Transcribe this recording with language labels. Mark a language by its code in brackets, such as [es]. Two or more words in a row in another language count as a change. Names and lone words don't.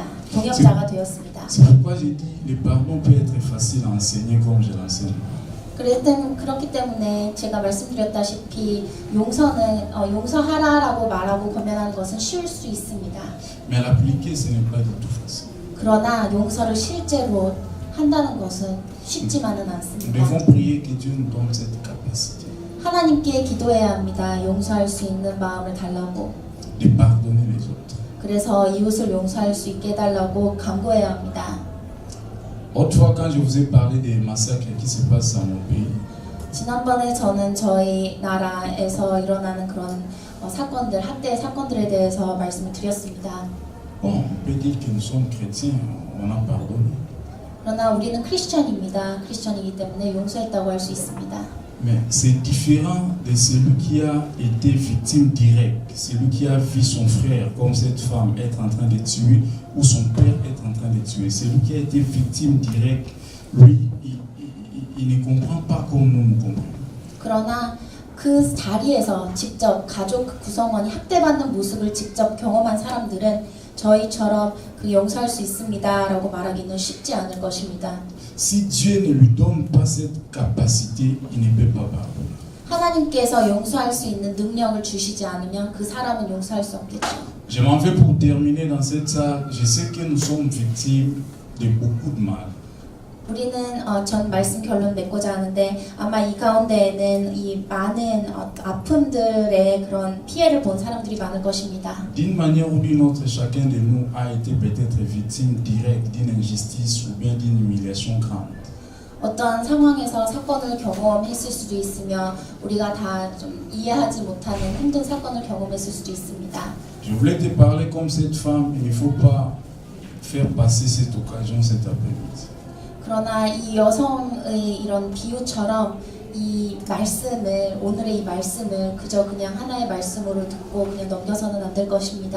[ko] 동역자가 되었습니다. [fr] C'est pourquoi j'ai dit le pardon peut être facile à enseigner comme je l'enseigne. [ko] 그렇기 때문에 제가 말씀드렸다시피 용서는 용서하라라고 말하고 권면하는 것은 쉬울 수 있습니다. [fr] Mais à l'appliquer, ce n'est pas du tout facile. [ko] 그러나 용서를 실제로 한다는 것은 쉽지만은 [fr] Nous [ko] 않습니다. [fr] devons prier que Dieu nous donne cette capacité [ko] 하나님께 기도해야 합니다. 용서할 수 있는 마음을 달라고. [fr] de pardonner les autres. [ko] 그래서 이웃을 용서할 수 있게 해달라고 간구해야 합니다. [fr] Autrefois, quand je vous ai parlé des massacres qui se passent dans mon pays, [ko] 지난번에 저는 저희 나라에서 일어나는 그런 사건들, 학대 사건들에 대해서 말씀을 드렸습니다. [fr] bon, on peut dire que nous sommes chrétiens, on a pardonné. [ko] 그러나 우리는 크리스천입니다. 크리스천이기 때문에 용서했다고 할 수 있습니다. [fr] Mais c'est différent de celui qui a été victime directe, celui qui a vu son frère, comme cette femme, être en train de tuer, ou son père être en train de tuer. Celui qui a été victime directe, lui, il ne comprend pas comme nous comprenons. [ko] 그러나 그 자리에서 직접 가족 구성원이 학대받는 모습을 직접 경험한 사람들은 저희처럼 그 용서할 수 있습니다라고 말하기는 쉽지 않을 것입니다. [fr] Si Dieu ne lui donne pas cette capacité, il ne peut pas pardonner. [ko] 하나님께서 용서할 수 있는 능력을 주시지 않으면 그 사람은 용서할 수 없겠죠. [fr] Je m'en vais pour terminer dans cette salle. Je sais que nous sommes victimes de beaucoup de mal. [ko] 우리는 전 말씀 결론 맺고자 하는데 아마 이 가운데에는 이 많은 아픔들의 그런 피해를 본 사람들이 많을 것입니다. [fr] D'une manière ou d'une autre, chacun de nous a été peut-être victime directe d'une injustice ou bien d'une humiliation grande. [ko] 어떤 상황에서 사건을 경험했을 수도 있으며 우리가 다 좀 이해하지 못하는 힘든 사건을 경험했을 수도 있습니다. [fr] Je voulais te parler comme cette femme. Il ne faut pas faire passer cette occasion cet après-midi. [ko] 그러나 이 여성의 이런 비유처럼 이 말씀을 오늘의 이 말씀을 그저 그냥 하나의 말씀으로 듣고 그냥 넘겨서는 안 될 것입니다.